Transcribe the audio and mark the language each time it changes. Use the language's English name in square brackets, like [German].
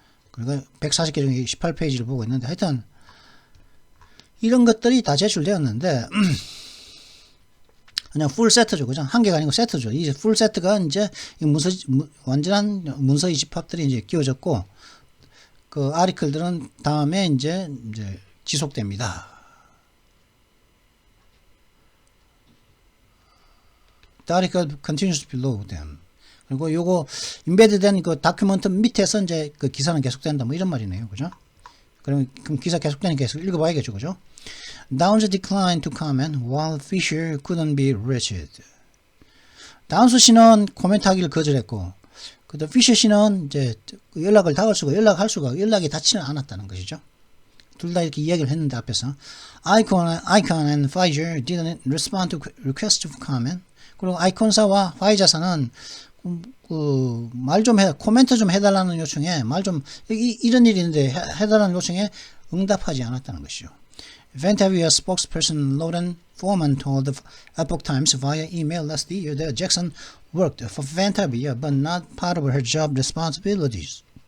[Korean] 그리고 140개 중에 18페이지를 보고 있는데, 하여튼, 이런 것들이 다 제출되었는데, 그냥 풀 세트죠. 그죠? 한 개가 아니고 세트죠. 이 풀 세트가 이제 완전한 문서의 집합들이 이제 끼워졌고, 그 아리클들은 다음에 이제 지속됩니다. [English] The article continues below them. [Korean] 그리고 요거 임베드된 그 다큐멘트 밑에서 이제 그 기사는 계속된다. 뭐 이런 말이네요. 그죠? 그럼 기사 계속되니까 계속 읽어봐야겠죠. 그죠? [English] Downs declined to comment while Fisher couldn't be reached. [Korean] 다운스 씨는 코멘트하기를 거절했고, 피셔 씨는 이제 연락을 연락이 닿지는 않았다는 것이죠. 둘 다 이렇게 이야기를 했는데 앞에서 [English] Icon and Pfizer didn't respond to request for comment. [Korean] 그리고 아이콘사와 화이자사는 말 좀 코멘트 좀 해달라는 요청에 이런 일이 있는데 해달라는 요청에 응답하지 않았다는 것이죠. [English] Ventavia spokesperson Lauren Foreman told the Epoch Times via email last year that Jackson worked for Ventavia but not part of her job responsibilities.